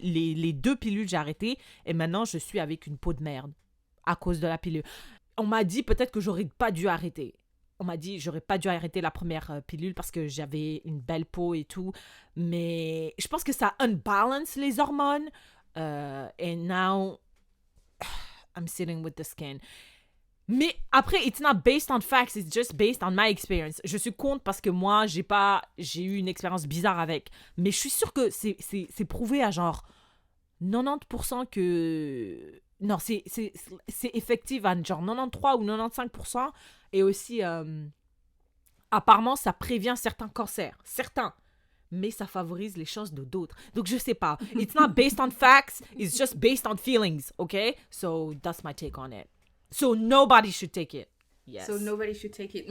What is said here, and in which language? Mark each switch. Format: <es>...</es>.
<fr>Les 2 pilules, j'ai arrêté. Et maintenant, je suis avec une peau de merde à cause de la pilule. On m'a dit peut-être que j'aurais pas dû arrêter. On m'a dit j'aurais pas dû arrêter la première pilule parce que j'avais une belle peau et tout. Mais je pense que ça unbalance les hormones.</fr> <en>And now, I'm sitting with the skin.</en> <fr>Mais après,</fr> <en>it's not based on facts, it's just based on my experience.</en> <fr>Je suis contre parce que moi, j'ai eu une expérience bizarre avec. Mais je suis sûre que c'est prouvé à genre 90% que... Non, c'est effectif à genre 93 ou 95%. Et aussi, apparemment, ça prévient certains cancers. Certains. Mais ça favorise les chances de d'autres. Donc, je sais pas.</fr> <en>It's not based on facts. It's just based on feelings. Okay? So, that's my take on it. So, nobody should take it. Yes. So nobody should take it.</en>